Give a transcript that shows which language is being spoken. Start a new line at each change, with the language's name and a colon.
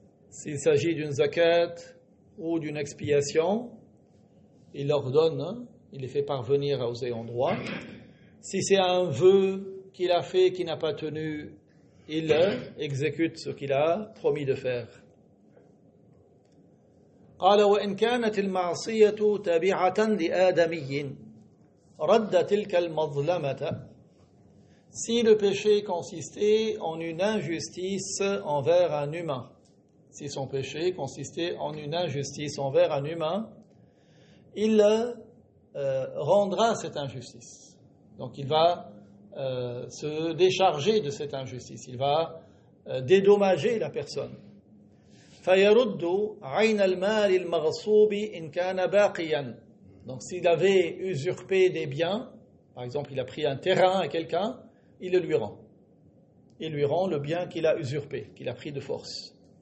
French: S'il s'agit d'une zakat ou d'une expiation, il leur donne, il les fait parvenir aux ayants droit. Si c'est un vœu qu'il a fait, qu'il n'a pas tenu, il exécute ce qu'il a promis de faire.
Arabic: قال وإن كانت المعصية تابعة لآدمي رد تلك المظلمة.
French: Si le péché consistait en une injustice envers un humain, si son péché consistait en une injustice envers un humain, il rendra cette injustice. Donc il va se décharger de cette injustice, il va dédommager la personne.
Arabic: فيرد عين المال المغصوب إن كان باقيا.
French: Donc s'il avait usurpé des biens, par exemple il a pris un terrain à quelqu'un, il le lui rend. Il lui rend le bien qu'il a usurpé, qu'il a pris de force.